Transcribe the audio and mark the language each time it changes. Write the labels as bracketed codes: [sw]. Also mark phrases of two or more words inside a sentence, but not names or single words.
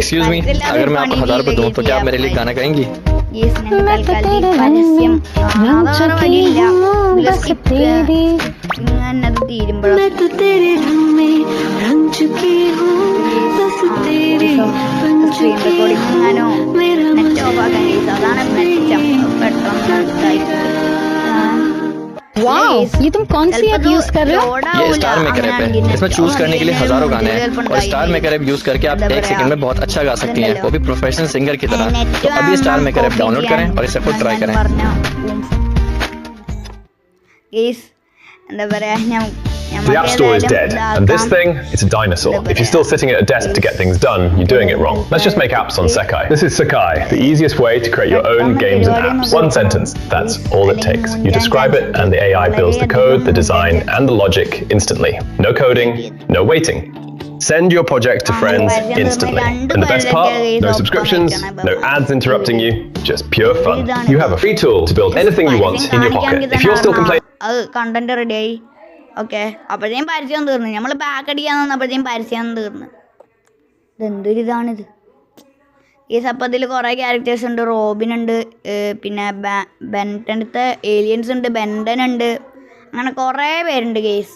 [ml] പരസ്യം വഴിയില്ല. ഇങ്ങനെ തീരുമ്പോഴും [en] screen recording [ml] എങ്ങാനോ [en] net off [ml] ആക്കാൻ ഗെയ്സ്. അതാണ് മെച്ചം. പെട്ടെന്ന് [hi] वाओ, ये तुम कौन सी ऐप यूज कर रहे हो? ये स्टार मेकर ऐप है। इसमें चूज करने के लिए हजारों गाने हैं और स्टार मेकर ऐप यूज करके आप 1 सेकंड में बहुत अच्छा गा सकती हैं, वो भी [en] professional singer [hi] की तरह। तो अभी स्टार मेकर ऐप डाउनलोड करें और इसे खुद ट्राई करें। [en] The App Store is dead, and this thing, it's a dinosaur. If you're still sitting at a desk to get things done, you're doing it wrong. Let's just make apps on Sekai. This is Sekai, the easiest way to create your own games and apps. One sentence, that's all it takes. You describe it, and the AI builds the code, the design, and the logic instantly. No coding, no waiting. Send your project to friends instantly. And the best part, no subscriptions, no ads interrupting you, just pure fun. You have a free tool to build anything you want in your pocket. If you're still complaining... [ml] ഓക്കെ, അപ്പോഴത്തേക്കും പരസ്യം തീർന്നു. നമ്മൾ ബാക്ക് അടിക്കാൻ തന്നപ്പോഴത്തേക്കും പരസ്യം തീർന്നു. ഇതെന്തൊരിതാണിത് ഈ സപ്പത്തിൽ കുറേ ക്യാരക്ടേഴ്സ് ഉണ്ട്. റോബിനുണ്ട്, പിന്നെ ബെൻറ്റനത്തെ ഏലിയൻസ് ഉണ്ട്, ബെൻഡൻ ഉണ്ട്, അങ്ങനെ കുറേ പേരുണ്ട് ഗെയ്സ്.